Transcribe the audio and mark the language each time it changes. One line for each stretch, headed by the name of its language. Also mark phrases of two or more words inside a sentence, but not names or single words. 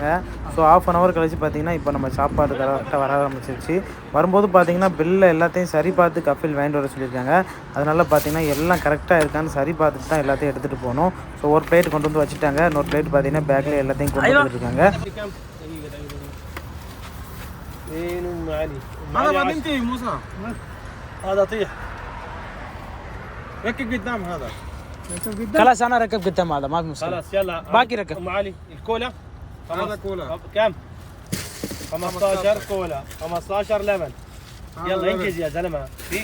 Tamil: ஸோ 1/2 hour கழிச்சு பார்த்தீங்கன்னா இப்போ நம்ம சாப்பாடு கரெக்டாக வர ஆரம்பிச்சிருச்சு. வரும்போது பார்த்தீங்கன்னா பில்லை எல்லாத்தையும் சரி பார்த்து கஃபில் வாங்கிட்டு வர சொல்லியிருக்காங்க. அதனால பார்த்தீங்கன்னா எல்லாம் கரெக்டாக இருக்கான்னு சரி பார்த்துட்டு தான் எல்லாத்தையும் எடுத்துகிட்டு போகணும். ஸோ ஒரு பிளேட் கொண்டு வந்து வச்சுட்டாங்க, இன்னொரு பிளேட் பார்த்தீங்கன்னா பேக்கில் எல்லாத்தையும் கொண்டு வந்துருக்காங்க.
Arabic: خلاص انا ركب قدام هذا ما في مشكله. خلاص يلا باقي ركب. ام علي الكولا هذا كولا كم 15 كولا 15 لبن يلا انجز يا زلمه في